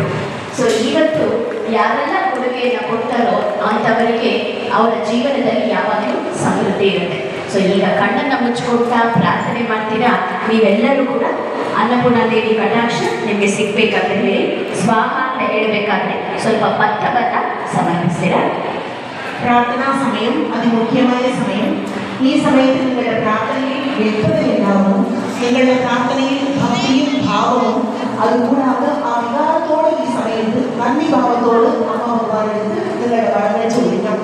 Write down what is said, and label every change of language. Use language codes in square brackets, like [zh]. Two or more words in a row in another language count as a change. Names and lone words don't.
[kn] ಸೊ ಇವತ್ತು ಯಾರೆಲ್ಲ ಕೊಡುಗೆಯನ್ನು ಕೊಡ್ತಾರೋ ಅಂಥವರಿಗೆ ಅವರ ಜೀವನದಲ್ಲಿ ಯಾವಾಗಲೂ ಸಮೃದ್ಧಿ ಇರುತ್ತೆ. ಸೊ ಈಗ ಕಣ್ಣನ್ನು ಮುಚ್ಚಿಕೊಡ್ತಾ ಪ್ರಾರ್ಥನೆ ಮಾಡ್ತೀರಾ, ನೀವೆಲ್ಲರೂ ಕೂಡ ಅನ್ನಪೂರ್ಣ ದೇವಿ ಕಟಾಕ್ಷ ನಿಮಗೆ ಸಿಗ್ಬೇಕಾದ್ರೆ ಹೇಳಿ ಸ್ವಾಹ ಅಂತ ಹೇಳಬೇಕಾದ್ರೆ ಸ್ವಲ್ಪ ಭತ್ತ ಸಮರ್ಪಿಸ್ತೀರಾ. [ml] പ്രാർത്ഥനാ സമയം അതിമുഖ്യമായ സമയം. ഈ സമയത്ത് നിങ്ങളുടെ പ്രാർത്ഥനയിൽ വ്യക്തതയുണ്ടാവണം. നിങ്ങളുടെ പ്രാർത്ഥനയിൽ ഭക്തിയും ഭാവവും, അതുകൂടാതെ ആ വികാരത്തോട് ഈ സമയത്ത് നന്ദി ഭാവത്തോട് അമ്മ ഭഗവാനെടുത്ത് നിങ്ങളുടെ കടങ്ങൾ ചോദിക്കണം.